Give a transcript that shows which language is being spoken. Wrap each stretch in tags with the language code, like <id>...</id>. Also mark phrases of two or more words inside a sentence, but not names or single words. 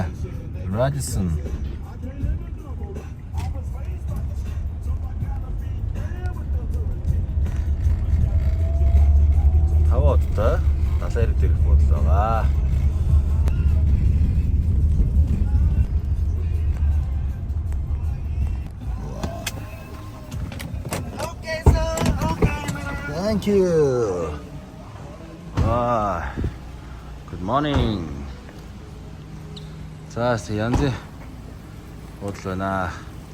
<mn>Radisson. Тавуудтай 70 дээрх буудал байгаа.</mn> <en>Okay, sir. Okay. Thank you. Good morning.</en> <mn>За янз буудал байна.</mn>